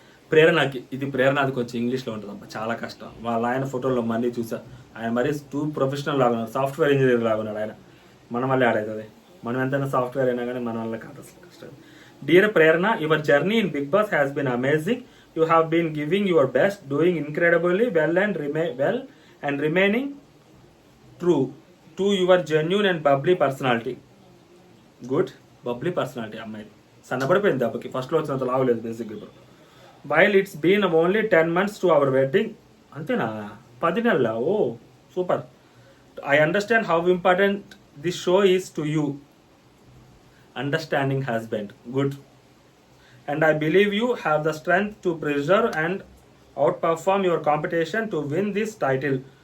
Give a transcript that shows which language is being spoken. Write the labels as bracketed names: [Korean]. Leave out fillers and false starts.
[Telugu] ప్రేరణకి ఇది ప్రేరణది కొంచెం ఇంగ్లీష్లో ఉంటుంది అబ్బా, చాలా కష్టం. వాళ్ళ ఆయన ఫోటోల్లో మళ్ళీ చూసా, ఆయన మరీ టూ ప్రొఫెషనల్ లాగా ఉన్నాడు, సాఫ్ట్వేర్ ఇంజనీర్ లాగా ఉన్నాడు ఆయన. మన వల్లే ఆడవుతుంది, మనం ఎంతైనా సాఫ్ట్వేర్ అయినా కానీ మన వల్ల కాదు అసలు కష్టం. [English] Dear Prerana, your journey in Bigg Boss has been amazing. You have been giving your best, doing incredibly well and remaining true to your genuine and bubbly personality. Good, bubbly personality [Telugu] అమ్మాయి సన్నబడిపోయింది దెబ్బకి, ఫస్ట్లో వచ్చినంత లావలేదు basic. ఇప్పుడు [English] while it's been only 10 months to our wedding, [Telugu] అంతేనా 10 నెలల? ఓ super. [English] I understand how important this show is to you. Understanding husband, good. And I believe you have the strength to preserve and outperform your competition to win this title.